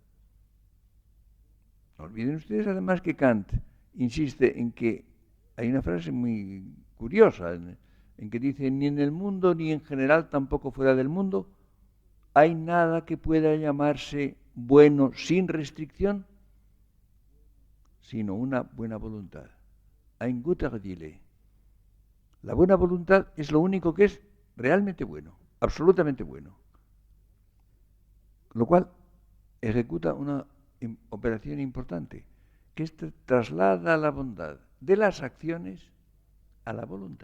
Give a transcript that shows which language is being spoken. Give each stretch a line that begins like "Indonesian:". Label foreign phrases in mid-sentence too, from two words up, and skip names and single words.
Spanish: No olviden ustedes además que Kant insiste en que hay una frase muy curiosa en que dice: ni en el mundo ni en general, tampoco fuera del mundo, hay nada que pueda llamarse bueno sin restricción, sino una buena voluntad.
German: Ein guter Wille.
Spanish: La buena voluntad es lo único que es realmente bueno, absolutamente bueno. Lo cual ejecuta una operación importante, que traslada la bondad de las acciones a la voluntad.